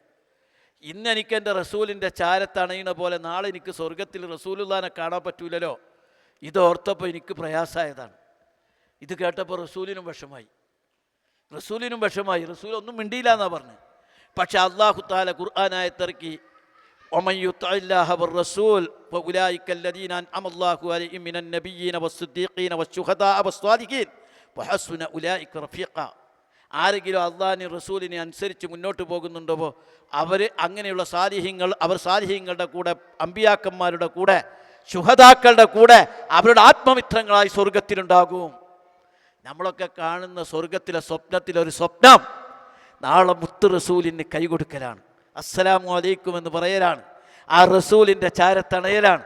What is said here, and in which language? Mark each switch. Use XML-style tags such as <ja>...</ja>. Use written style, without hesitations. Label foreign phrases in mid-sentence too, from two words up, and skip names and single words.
<ml>ഇന്ന് എനിക്ക് എൻ്റെ റസൂലിൻ്റെ ചാരത്തണയുന്ന പോലെ നാളെ എനിക്ക് സ്വർഗത്തിൽ റസൂലുള്ളാനെ കാണാൻ പറ്റൂലല്ലോ. ഇത് ഓർത്തപ്പോൾ എനിക്ക് പ്രയാസമായതാണ്. ഇത് കേട്ടപ്പോൾ റസൂലിനും വിഷമായി. റസൂൽ ഒന്നും മിണ്ടിയില്ല എന്നാണ് പറഞ്ഞത്. പക്ഷെ</ml> <ar>الله تعالى</ar> <ml>ഖുർആനായത്തിറക്കി,</ml> <ar>ومن يطع الله والرسول فأولئك الذين أنعم الله عليهم من النبيين والصديقين والشهداء والصالحين وحسن أولئك رفيقا.</ar> <ml>ആരെങ്കിലും അള്ളാഹിനെയും റസൂലിനെ അനുസരിച്ച് മുന്നോട്ട് പോകുന്നുണ്ടോ അവർ അങ്ങനെയുള്ള സാലിഹീങ്ങളുടെ കൂടെ, അമ്പിയാക്കന്മാരുടെ കൂടെ, ശുഹദാക്കളുടെ കൂടെ അവരുടെ ആത്മമിത്രങ്ങളായി സ്വർഗത്തിലുണ്ടാകും. നമ്മളൊക്കെ കാണുന്ന സ്വർഗത്തിലെ സ്വപ്നത്തിലൊരു സ്വപ്നം നാളെ മുത്ത് റസൂലിന് കൈകൊടുക്കലാണ്,</ml> <ar>السلام عليكم</ar> <ml>എന്ന് പറയലാണ്, ആ റസൂലിൻ്റെ ചാരത്തണയലാണ്.</ml>